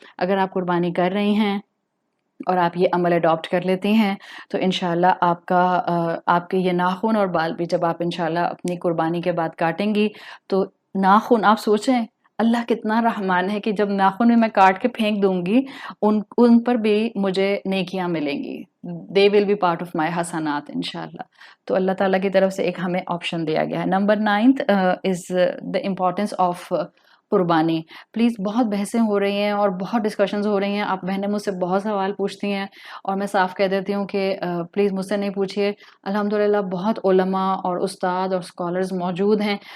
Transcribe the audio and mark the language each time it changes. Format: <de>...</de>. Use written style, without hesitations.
<ur>اگر آپ قربانی کر رہی ہیں اور آپ یہ عمل اڈاپٹ کر لیتی ہیں تو انشاءاللہ آپ کے یہ ناخن اور بال بھی جب آپ انشاءاللہ اپنی قربانی کے بعد کاٹیں گی تو ناخن، آپ سوچیں اللہ کتنا رحمان ہے کہ جب ناخن میں کاٹ کے پھینک دوں گی ان پر بھی مجھے نیکیاں ملیں گی.</ur> <en>They will be part of my حسنات انشاءاللہ.</en> <ur>تو اللہ تعالیٰ کی طرف سے ایک ہمیں آپشن دیا گیا ہے.</ur> <en>Number 9 is the importance of qurbani.</en> <ur>پلیز بہت بحثیں ہو رہی ہیں اور بہت ڈسکشنز ہو رہی ہیں. آپ بہنیں مجھ سے بہت سوال پوچھتی ہیں اور میں صاف کہہ دیتی ہوں کہ پلیز مجھ سے نہیں پوچھیے. الحمدللہ بہت علماء اور استاد اور اسکالرز موجود ہیں.</ur>